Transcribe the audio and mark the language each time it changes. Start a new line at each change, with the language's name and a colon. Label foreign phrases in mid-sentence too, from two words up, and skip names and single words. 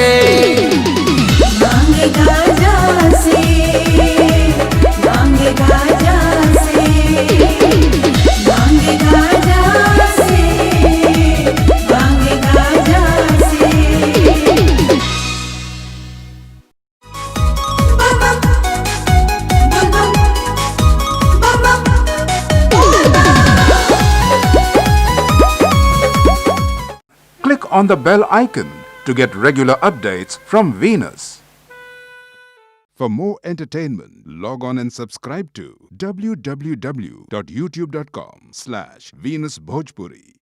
Bhojpuri: भांग गाजा से, भांग गाजा से, भांग गाजा से, भांग गाजा से। बम बम, बम बम, बम बम, बोल बम।
English: Click on the bell icon to get regular updates from Venus. For more entertainment, log on and subscribe to www.youtube.com/Venus Bhojpuri.